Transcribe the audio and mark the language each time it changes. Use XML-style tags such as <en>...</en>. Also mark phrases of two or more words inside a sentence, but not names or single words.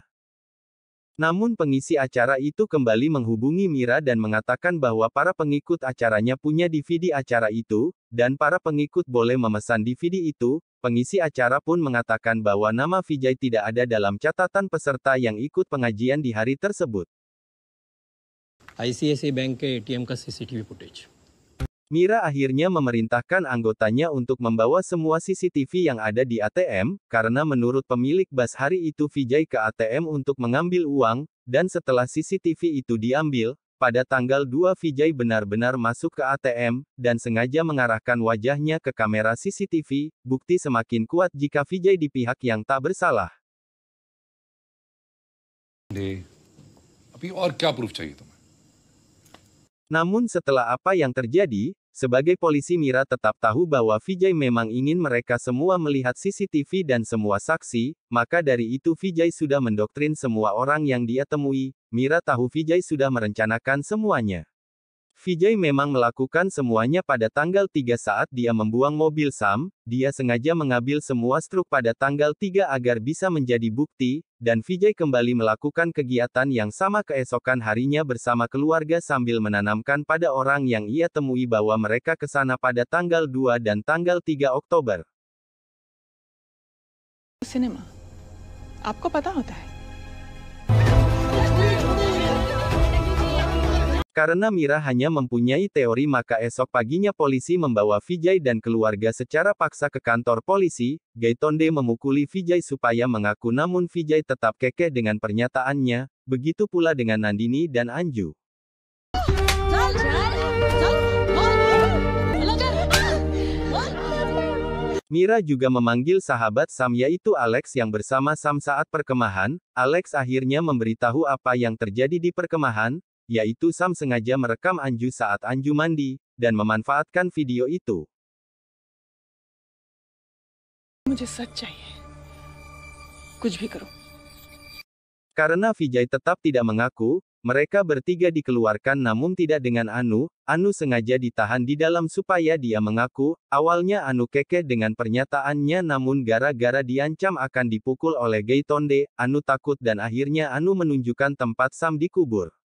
<id>Namun pengisi acara itu kembali menghubungi Mira dan mengatakan bahwa para pengikut acaranya punya DVD acara itu, dan para pengikut boleh memesan DVD itu. Pengisi acara pun mengatakan bahwa nama Vijay tidak ada dalam catatan peserta yang ikut pengajian di hari tersebut.</id> <hi>ICICI बैंक के ATM का</hi> <en>CCTV footage.</en> <id>Mira akhirnya memerintahkan anggotanya untuk membawa semua CCTV yang ada di ATM, karena menurut pemilik bus hari itu Vijay ke ATM untuk mengambil uang, dan setelah CCTV itu diambil, pada tanggal 2 Vijay benar-benar masuk ke ATM, dan sengaja mengarahkan wajahnya ke kamera CCTV, bukti semakin kuat jika Vijay di pihak yang tak bersalah.</id> <hi>अभी और क्या प्रूफ चाहिए तुम्हें?</hi> <id>Namun setelah apa yang terjadi, sebagai polisi Mira tetap tahu bahwa Vijay memang ingin mereka semua melihat CCTV dan semua saksi, maka dari itu Vijay sudah mendoktrin semua orang yang dia temui. Mira tahu Vijay sudah merencanakan semuanya. Vijay memang melakukan semuanya pada tanggal 3 saat dia membuang mobil Sam, dia sengaja mengambil semua struk pada tanggal 3 agar bisa menjadi bukti, dan Vijay kembali melakukan kegiatan yang sama keesokan harinya bersama keluarga sambil menanamkan pada orang yang ia temui bahwa mereka ke sana pada tanggal 2 dan tanggal 3 Oktober.</id> <hi>सिनेमा आपको पता होता है</hi> <id>Karena Mira hanya mempunyai teori maka esok paginya polisi membawa Vijay dan keluarga secara paksa ke kantor polisi. Gaitonde memukuli Vijay supaya mengaku namun Vijay tetap kekeh dengan pernyataannya, begitu pula dengan Nandini dan Anju. Mira juga memanggil sahabat Sam yaitu Alex yang bersama Sam saat perkemahan. Alex akhirnya memberitahu apa yang terjadi di perkemahan, yaitu Sam sengaja merekam Anju saat Anju mandi, dan memanfaatkan video itu.</id> <hi>मुझे सच चाहिए कुछ भी करो</hi> <id>Karena Vijay tetap tidak mengaku, mereka bertiga dikeluarkan namun tidak dengan Anu. Anu sengaja ditahan di dalam supaya dia mengaku. Awalnya Anu kekeh dengan pernyataannya namun gara-gara diancam akan dipukul oleh Gaitonde, Anu takut dan akhirnya Anu menunjukkan tempat Sam dikubur.</id>